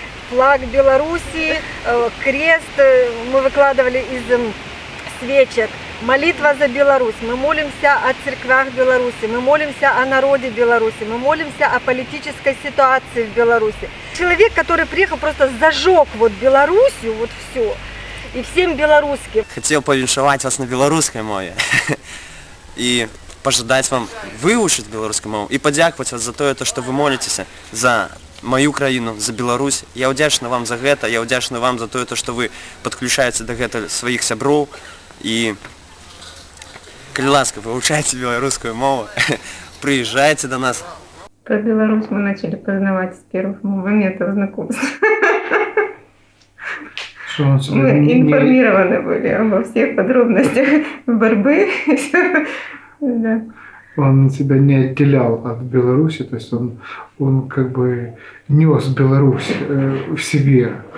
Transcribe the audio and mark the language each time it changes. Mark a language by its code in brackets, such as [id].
[ru] Флаг Беларуси, крест мы выкладывали из свечек. Молитва за Беларусь. Мы молимся о церквях Беларуси, мы молимся о народе Беларуси, мы молимся о политической ситуации в Беларуси. Человек, который приехал, просто зажег вот Белоруссию, вот все, и всем белорусским. [be] Хотел повіншаваць вас на беларускай мове і пожадаць вам выучыць беларускую мову і падзякаваць вас за тое, што вы моліцеся за мою краіну, за Беларусь. Я ўдзячны вам за гэта, я ўдзячны вам за тое, што вы падключаеце да гэта сваіх сяброў і калі ласка, вывучайце беларускую мову, прыязджайце да нас. [ru] Про Беларусь мы начали познавать с первых моментов знакомства. Мы информированы были обо всех подробностях борьбы. Да. Он себя не отделял от Беларуси, то есть он как бы нес Беларусь в себе.